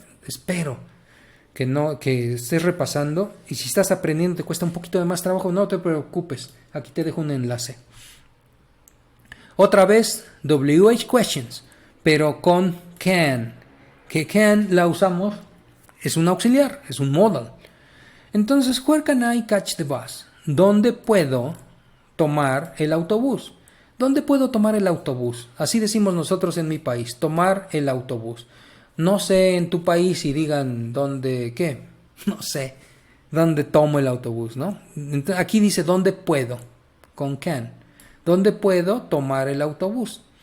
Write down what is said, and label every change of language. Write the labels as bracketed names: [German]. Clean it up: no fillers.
[Spanish] Espero que estés repasando. Y si estás aprendiendo, te cuesta un poquito de más trabajo, no te preocupes. Aquí te dejo un enlace. Otra vez, WH questions, pero con can. Que can la usamos, es un auxiliar, es un modal. Entonces, [English] where can I catch the bus? [Spanish] ¿Dónde puedo tomar el autobús? ¿Dónde puedo tomar el autobús? Así decimos nosotros en mi país, tomar el autobús. No sé en tu país si digan dónde, ¿qué? No sé, dónde tomo el autobús, ¿no? Entonces, aquí dice dónde puedo, con can. ¿Dónde puedo tomar el autobús?